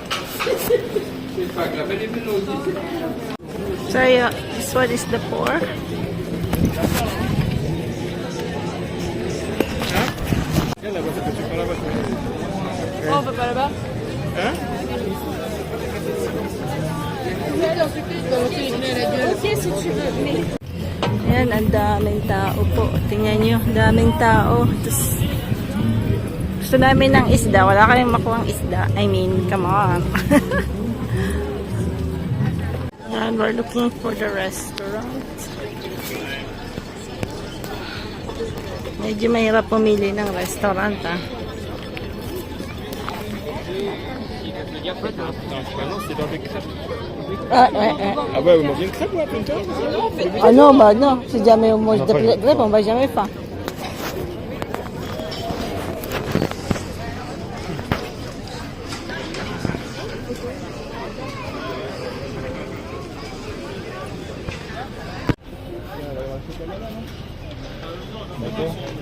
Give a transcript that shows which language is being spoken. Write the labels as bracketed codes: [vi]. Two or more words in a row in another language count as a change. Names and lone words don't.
[en] So yeah, this one is the four. [fr] Regarde la voiture que tu prends là-bas. Oh, on peut pas là-bas? Hein? Ok, si tu veux. Mais... [tl] Ayan, ang daming tao po. Tingnan nyo, daming tao. Tapos, gusto namin ng isda. Wala kaming makuhang isda. [en] I mean, come on. Ayan, we're looking for the restaurant. [tl] Medyo mahirap pumili ng restaurant, ah. [fr] Non, c'est dans des crêpes. Ah, ouais. Ah ouais, vous mangez une crêpe ou un pinto? Ah non, bah non. Si jamais on mange de crêpes, on va jamais faim. D'accord.